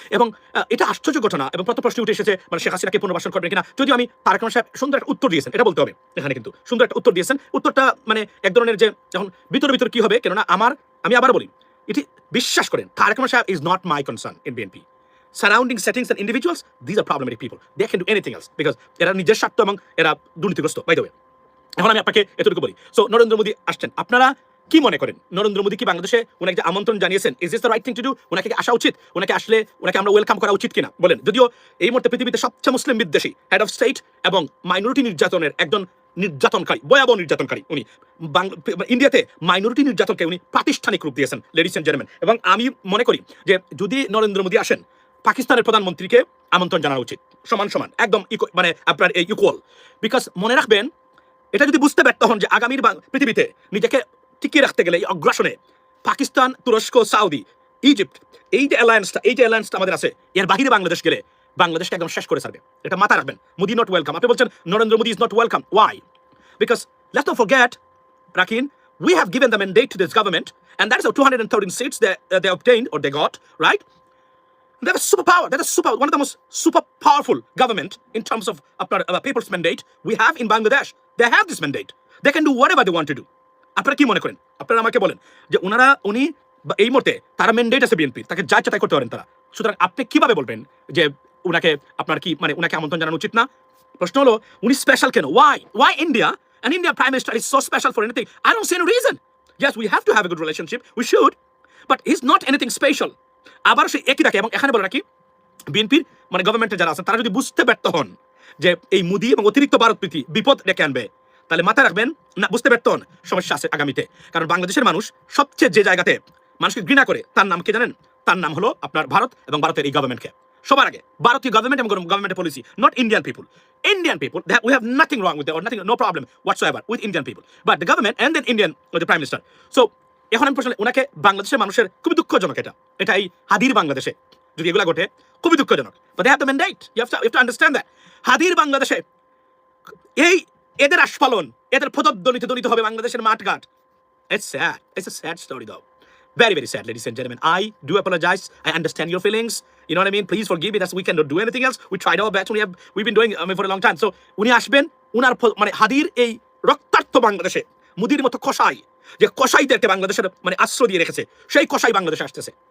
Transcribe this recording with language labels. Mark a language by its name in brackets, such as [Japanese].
[Bangla] এবং এটা আশ্চর্য ঘটনা। এবং প্রশ্ন উঠে এসেছে শেখ হাসিনাকে পুনর্বাসন করবেন কিনা। যদিও আমি তারেক রহমান সাহেব সুন্দর একটা উত্তর দিয়েছেন, এটা বলতে হবে এখানে, কিন্তু সুন্দর একটা উত্তর দিয়েছেন। উত্তরটা এক ধরনের যে এখন ভিতর কি হবে, কেননা আমি আবার বলি, এটি বিশ্বাস করেন, তারেক রহমান সাহেব [English] Is not my concern in BNP. Surrounding settings and individuals, these are problematic people. They can do anything else because [Bangla] এরা নিজের স্বার্থ এবং এরা দুর্নীতিগ্রস্ত। [English] by the way, [Bangla] এখন আমি আপনাকে এতটুকু বলি। সো নরেন্দ্র মোদী আসছেন, আপনারা কি মনে করেন নরেন্দ্র মোদী কি বাংলাদেশে ওনাকে যে আমন্ত্রণ জানিয়েছেন, [English] Is this the right thing to do? [Bangla] ওনাকে আসা উচিত? ওনাকে আসলে ওনাকে আমরা ওয়েলকাম করা উচিত কিনা বলেন? যদিও এই মুহূর্তে পৃথিবীতে সবচেয়ে মুসলিম বিদ্বেষী হেড অফ স্টেট এবং মাইনরিটি নির্যাতনের একজন নির্যাতনকারী, ভয়াবহ নির্যাতনকারী উনি, ইন্ডিয়াতে মাইনরিটি নির্যাতনকে উনি প্রাতিষ্ঠানিক রূপ দিয়েছেন, [English] Ladies and gentleman. [Bangla] এবং আমি মনে করি যে যদি নরেন্দ্র মোদী আসেন, পাকিস্তানের প্রধানমন্ত্রীকে আমন্ত্রণ জানানো উচিত, সমান একদম আপনার এই ইকুয়াল। বিকজ মনে রাখবেন, এটা যদি বুঝতে ব্যর্থ হন যে আগামীর পৃথিবীতে নিজেকে টিকিয়ে রাখতে গেলে এই অগ্রাসনে পাকিস্তান, তুরস্ক, সৌদি, ইজিপ্ট, এই যে অ্যালায়েন্সটা আমাদের আছে, এর বাহিরে বাংলাদেশ গেলে বাংলাদেশকে একদম শেষ করে ছাড়বে। এটা মাথায় রাখবেন। [English] Modi not welcome. [Bangla] আপনি বলছেন [English] Narendra Modi is not welcome, why? Because let's not forget, Rakin, we have given the mandate to this government, and that is our 213 seats they obtained or they got, right? They have a superpower. That is one of the most super powerful government in terms of people's mandate we have in Bangladesh. They have this mandate. They can do whatever they want to do. [Bangla] আপনারা কি মনে করেন? আপনারা আমাকে বলেন যে উনি এই মুহূর্তে তারা ম্যান্ডেট আছে বিএনপি, তাকে যা ইচ্ছা তাই করতে পারেন তারা। সুতরাং আপনি কিভাবে বলবেন যে উনাকে আপনার কি উনাকে আমন্ত্রণ জানানো উচিত না? প্রশ্ন হলো উনি স্পেশাল কেন? [English] Why India? An Indian Prime Minister is so special for anything? I don't see any reason. Yes, we have to have a good relationship. We should. But he's not anything special. [Bangla] আবার সে একই থাকে। এবং এখানে বলে রাখি, বিএনপির গভর্নমেন্টে যারা আছেন তারা যদি বুঝতে ব্যর্থ হন যে এই মোদি এবং অতিরিক্ত ভারত প্রীতি বিপদ ডেকে আনবে, তাহলে মাথায় রাখবেন না, বুঝতে ব্যর্থ হন, সমস্যা আছে আগামীতে। কারণ বাংলাদেশের মানুষ সবচেয়ে যে জায়গাতে মানুষকে ঘৃণা করে, তার নাম কি জানেন? তার নাম হলো আপনার ভারত এবং ভারতের এই গভর্নমেন্টকে। সবার আগে ভারতীয় গভর্নমেন্ট এবং গভর্নমেন্টের policy, [English] Not Indian people. Indian people, we have nothing wrong with that, or no problem whatsoever with Indian people. But the government and then Indian, the Prime Minister. [Bangla] So, এখন আমি প্রশ্ন, ওনাকে বাংলাদেশের মানুষের খুবই দুঃখজনক এটা এই হাদির বাংলাদেশে যদি এগুলা ঘটে, খুবই দুঃখজনক। [English] But they have the mandate. You have to understand that. [Bangla] হাদির বাংলাদেশে এদের আস্ফালন, এদের প্রদনিত হবে বাংলাদেশের মাঠঘাট। [English] It's sad. It's a sad story though. Very, very sad, ladies and gentlemen. I do apologize. I understand your feelings. You know what I mean? Please forgive me. We cannot do anything else. We tried our best. We've been doing for a long time. So, [Bangla] উনি আসবেন, উনার হাদির এই রক্তাক্ত বাংলাদেশে মুদির মতো কসাই, যে কসাইদেরকে বাংলাদেশের আশ্রয় দিয়ে রেখেছে, সেই কসাই বাংলাদেশে আসতেছে।